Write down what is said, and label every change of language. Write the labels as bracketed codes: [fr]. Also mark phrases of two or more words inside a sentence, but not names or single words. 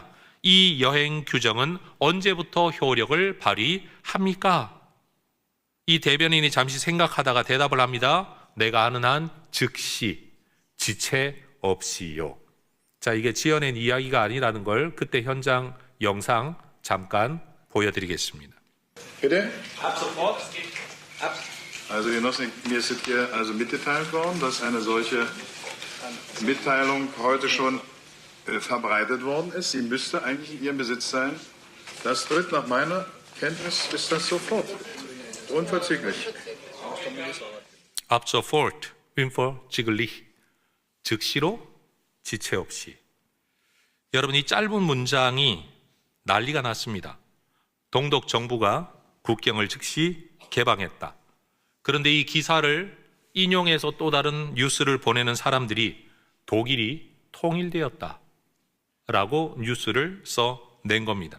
[ko] 이 여행 규정은 언제부터 효력을 발휘합니까? 이 대변인이 잠시 생각하다가 대답을 합니다. 내가 아는 한 즉시, 지체 없이요. 자, 이게 지어낸 이야기가 아니라는 걸 그때 현장 영상 잠깐 보여드리겠습니다. [de] Bitte? Ab sofort. Also Genossen, mir ist hier also mitgeteilt worden, dass eine solche Mitteilung heute schon verbreitet worden ist. Sie müsste eigentlich in Ihrem Besitz sein. Das tritt nach meiner Kenntnis ist das sofort. Unverzüglich. Ab sofort, unverzüglich. [ko] 즉시로, 지체 없이. 여러분, 이 짧은 문장이 난리가 났습니다. 동독 정부가 국경을 즉시 개방했다. 그런데 이 기사를 인용해서 또 다른 뉴스를 보내는 사람들이 독일이 통일되었다 라고 뉴스를 써낸 겁니다.